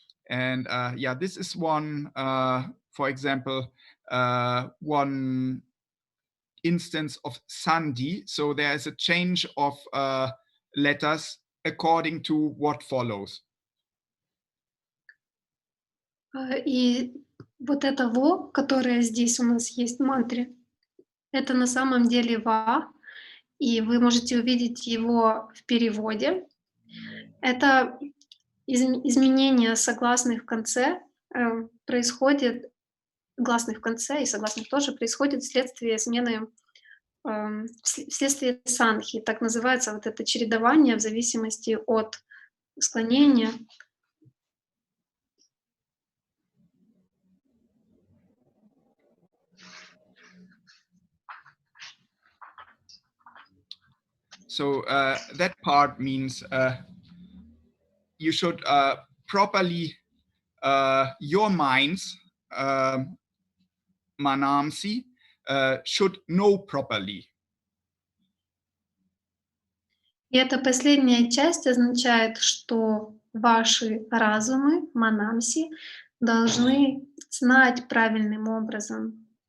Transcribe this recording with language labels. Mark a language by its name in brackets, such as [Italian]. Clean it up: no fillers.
[English] And yeah, this is one, for example, one instance of sandhi. So there is a change of letters according to what follows. [Russian] И вот это «во», которое здесь у нас есть в мантре, это на самом деле «ва», и вы можете увидеть его в переводе. Это изменение согласных в конце происходит, гласных в конце и согласных тоже, происходит вследствие смены, вследствие санхи. Так называется вот это чередование в зависимости от склонения. [English] So that part means you should properly, your minds, manamsi, should know properly. [Russian] И эта последняя часть означает, что ваши разумы, манамси, должны знать правильным образом.